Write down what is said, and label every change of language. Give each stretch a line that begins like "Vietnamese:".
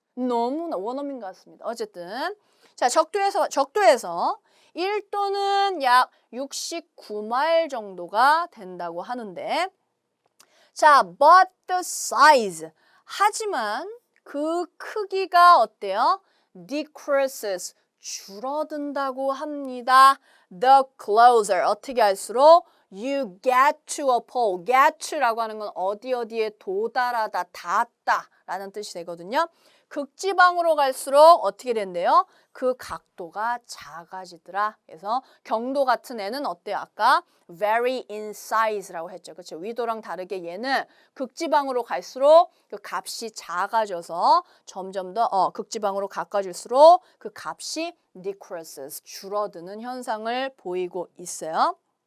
Korean: 너무나 원어민 같습니다. 어쨌든 자, 적도에서 1도는 약 69마일 정도가 된다고 하는데 자,
English: but the size
Korean: 하지만 그 크기가 어때요? decreases 줄어든다고 합니다.
English: The closer
Korean: 어떻게 할수록
English: you get to a pole.
Korean: get to라고 하는 건 어디에 도달하다, 닿았다 라는 뜻이 되거든요. 극지방으로 갈수록 어떻게 된대요? 그 각도가 작아지더라. 그래서 경도 같은 애는 어때요? 아까
English: vary in size
Korean: 라고 했죠. 그렇죠? 위도랑 다르게 얘는 극지방으로 갈수록 그 값이 작아져서 점점 더 극지방으로 가까워질수록 그 값이 decreases 줄어드는 현상을 보이고 있어요.